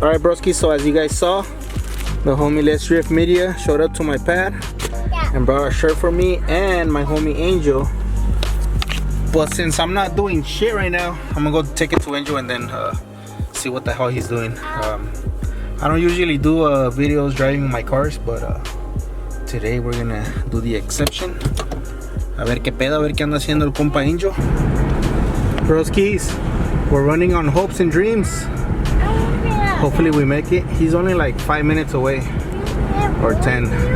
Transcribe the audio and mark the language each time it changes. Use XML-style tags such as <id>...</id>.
<en>Alright, broskis, so as you guys saw, the homie Let's Drift Media showed up to my pad and brought a shirt for me and my homie Angel. But since I'm not doing shit right now, I'm gonna go take it to Angel and then see what the hell he's doing. I don't usually do videos driving my cars, but today we're gonna do the exception.</en> <es>A ver qué pedo, a ver qué anda haciendo el compa Angel.</es> <en>Broskis, we're running on hopes and dreams. Hopefully we make it. He's only like 5 minutes away, or 10.</en>